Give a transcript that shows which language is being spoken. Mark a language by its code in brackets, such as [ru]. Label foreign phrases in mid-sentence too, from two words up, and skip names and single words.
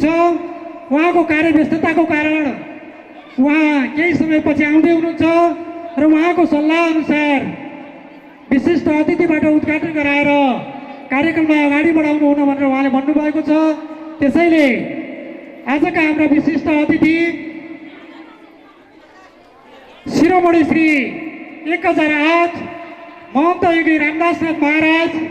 [ne] उहाँको कार्यव्यस्तताको कारण उहाँ केही समयपछि आउँदै हुनुहुन्छ र उहाँको सल्लाह अनुसार विशिष्ट अतिथिबाट उद्घाटन गराएर कार्यक्रमलाई अगाडि बढाउनु हुन भनेर उहाँले भन्नुभएको छ। त्यसैले आजका हाम्रा विशिष्ट अतिथि शिरोमणि श्री 1008 महन्त योगी रामदासनाथ महाराज